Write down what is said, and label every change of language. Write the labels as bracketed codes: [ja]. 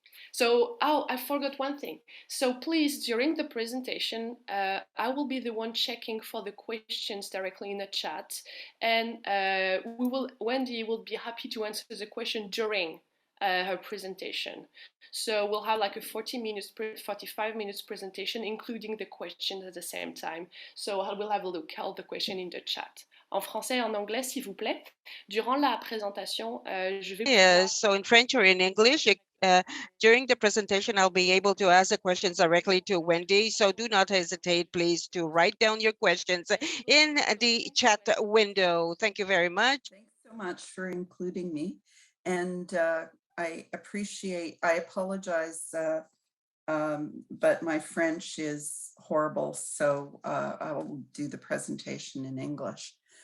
[en] So, I forgot one thing. So please, during the presentation, I will be the one checking for the questions directly in the chat, and Wendy will be happy to answer the question during her presentation. So we'll have like a 45 minutes presentation, including the questions at the same time. So we'll have a look at all the questions in the chat. [fr] En français et en anglais, s'il vous plaît. Durant la présentation, je vais... [en] Yes, so in French or in English, during the presentation, I'll be able to ask the questions directly to Wendy. So do not hesitate, please, to write down your questions in the chat window. Thank you very much. Thanks so much for including me. And I apologize, but my French is horrible, so I will do the presentation in English.